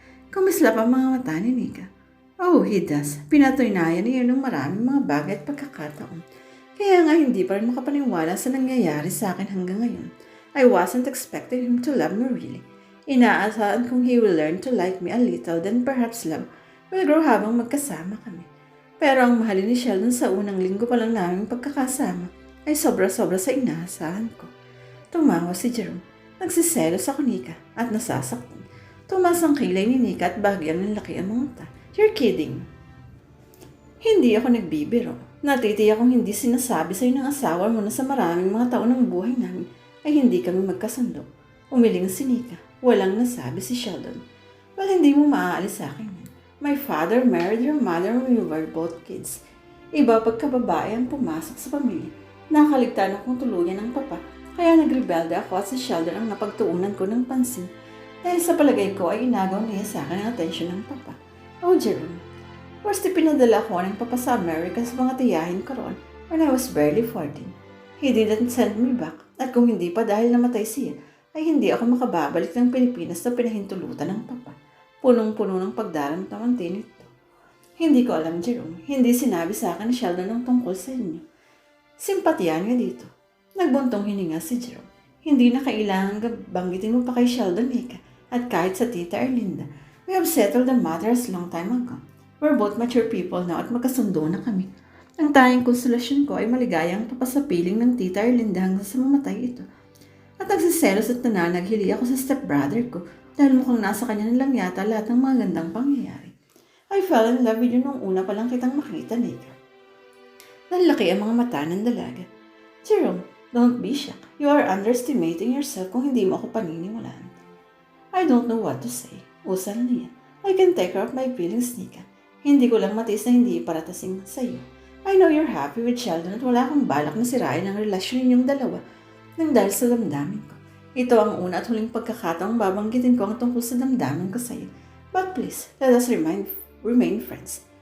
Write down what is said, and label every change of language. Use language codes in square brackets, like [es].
[tl] Kumislap ang mga mata ni Nika. [en] Oh, he does. [tl] Pinatunayan niya ng maraming mga bagay at pagkakataon. Kaya nga hindi pa rin makapaniwala sa nangyayari sa akin hanggang ngayon. [en] I wasn't expecting him to love me really. [tl] Inaasahan kong [en] he will learn to like me a little, then perhaps love will grow [tl] habang magkasama kami. Pero ang mahalin ni Sheldon sa unang linggo pa lang namin pagkakasama ay sobra-sobra sa inaasahan ko. Tumawa si Jerome. Nagsiselos ako Nika at nasasaktan. Tumas ang kilay ni Nika at bagyang ng laki ang mga mata. [en] You're kidding. [tl] Hindi ako nagbibiro. Natitiyak kong hindi sinasabi sa'yo ng asawa mo na sa maraming mga taon ng buhay namin ay hindi kami magkasundo. Umiling si Nika. Walang nasabi si Sheldon. Well, hindi mo maaalis sa akin yan. [en] My father married your mother when we were both kids. [tl] Iba pagkababae ang pumasok sa pamilya. Nakaligtan akong tuluyan ng papa. Kaya nagrebelde ako at si Sheldon ang napagtuunan ko ng pansin. Dahil sa palagay ko ay inagaw niya sa akin ang atensyon ng papa. Oh, Jerome. First, pinadala ko ng papa sa Amerika sa mga tiyahin ko roon [en] when I was barely 14. He didn't send me back [tl] at kung hindi pa dahil namatay siya, ay hindi ako makababalik ng Pilipinas na pinahintulutan ng papa. Punong-puno ng pagdaramdaman din ito. Hindi ko alam, Jerome. Hindi sinabi sa akin ni Sheldon ang tungkol sa inyo. Simpatya niya dito. Nagbuntong hininga si Jerome. Hindi na kailangan banggitin mo pa kay Sheldon, Nika. At kahit sa [en] tita Erlinda, we have settled the matters long time ago. We're both mature people now [tl] at magkasundo na kami. Ang tanging konsolasyon ko ay maligayang papasapiling ng tita Erlinda hanggang sa mamatay ito. At nagsiselos at nananaghili ako sa stepbrother ko dahil mukhang nasa kanya na lang yata lahat ng mga gandang pangyayari. [en] I fell in love with you [tl] nung una pa lang kitang makita, Nika. Nanlaki ang mga mata ng dalaga. [en] Jerome, don't be shocked. You are underestimating yourself [tl] kung hindi mo ako paniniwalaan. [en] I don't know what to say. [tl] Usal niya. [en] I can take care of my feelings, Nika. [tl] Hindi ko lang matiis na hindi iparatasing sa iyo. [en] I know you're happy with Sheldon [tl] at wala akong balak na sirain ang relasyon ninyong dalawa nang dahil sa damdamin ko. Ito ang una at huling pagkakataong babanggitin ko ang tungkol sa damdamin ko sa iyo. [en] But please, let us remain friends.